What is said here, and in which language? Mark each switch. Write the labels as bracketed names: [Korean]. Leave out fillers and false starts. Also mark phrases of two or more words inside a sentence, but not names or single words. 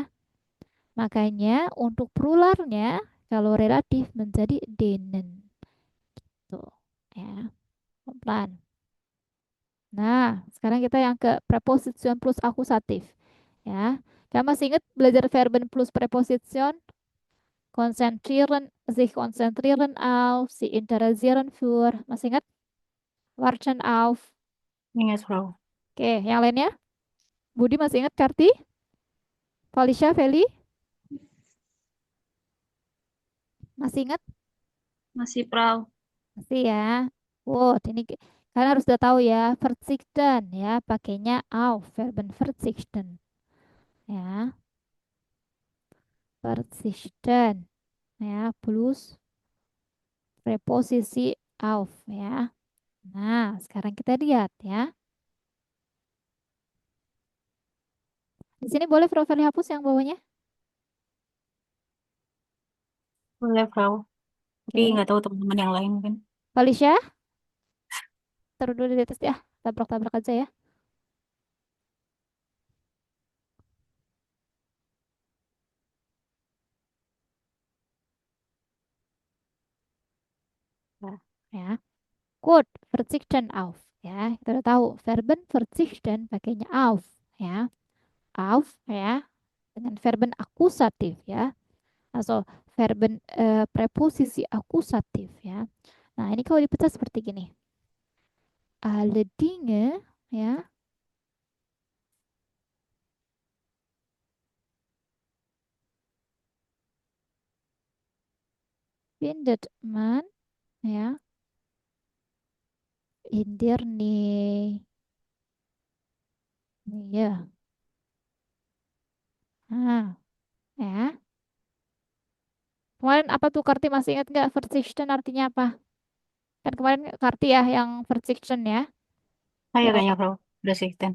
[Indonesian] Makanya untuk pluralnya kalau relatif menjadi denen tuh ya. Pelan. Nah, sekarang kita yang ke preposition plus akusatif ya. Kamu masih ingat belajar verben plus preposition? [German] Sich konzentrieren auf, sie interessieren für. [Indonesian] Masih ingat? [German] Warten auf. [Indonesian] Ingat, Frau. Oke, yang lainnya? Budi masih ingat Karti? Felicia, Feli? Masih ingat? Masih, Frau. Masih ya. Wow, ini kalian harus udah tahu ya. Verzichten ya, pakainya auf, verben verzichten. Ya, verzichten. Ya, plus preposisi auf ya. Nah, sekarang kita lihat ya. Di sini boleh profil hapus yang bawahnya? Boleh, Frau. Tapi Oke. nggak tahu teman-teman yang lain mungkin. Felicia, taruh dulu di atas ya. Tabrak-tabrak aja ya. Nah, ya. [German] Gut, verzichten auf. [Indonesian] Ya, kita udah tahu. Verben verzichten pakainya auf. Ya, auf ya. Dengan verben akusatif ya. Atau verben preposisi akusatif ya. Nah, ini kalau dipecah seperti gini. [German] Alle Dinge ya. Findet man ya in der Nähe. [Indonesian] Ya. Nah, ya. Kemarin apa tuh Karti masih ingat nggak persistent artinya apa? Kan kemarin Karti ya yang persistent ya. Saya Yang kayaknya Bro, udah sih, Ten.